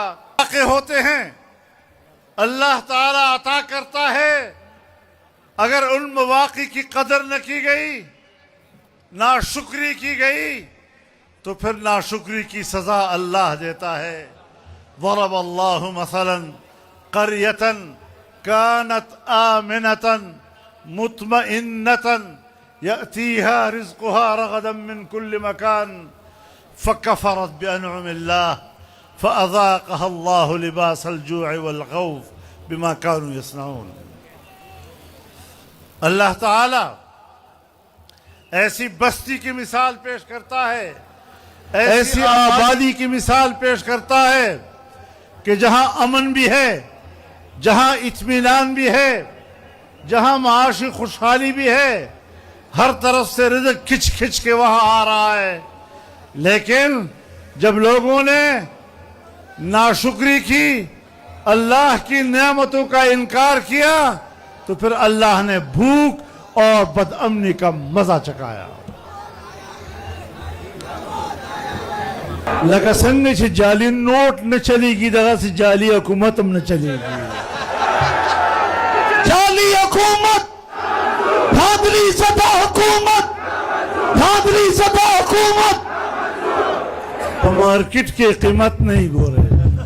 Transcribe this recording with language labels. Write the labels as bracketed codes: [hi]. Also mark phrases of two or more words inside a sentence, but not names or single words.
[ur] واقع ہوتے ہیں، اللہ تعالیٰ عطا کرتا ہے، اگر ان مواقع کی قدر نہ کی گئی، ناشکری کی گئی، تو پھر ناشکری کی سزا اللہ دیتا ہے۔ [ar] ضرب اللہ مثلا قریۃ كانت آمنة مطمئنة يأتيها رزقها رغدا من كل مكان فكفرت بأنعم الله فأذاقها الله لباس الجوع والخوف بما كانوا يصنعون۔ [ur] اللہ تعالی ایسی بستی کی مثال پیش کرتا ہے، ایسی آبادی کی مثال پیش کرتا ہے کہ جہاں امن بھی ہے، جہاں اطمینان بھی ہے، جہاں معاشی خوشحالی بھی ہے، ہر طرف سے رزق کھچ کھچ کے وہاں آ رہا ہے، لیکن جب لوگوں نے ناشکری کی، اللہ کی نعمتوں کا انکار کیا، تو پھر اللہ نے بھوک اور بدامنی کا مزہ چکھایا۔ [ps] لکه څنګه چې جعلي نوٹ نه چلیږي دغسې جعلي حکومت هم نه چلیږي جعلي حکومت [ur] دھاندلی زدہ حکومت دھاندلی زدہ حکومت [ps] په مارکیټ کې قیمت نه ګوره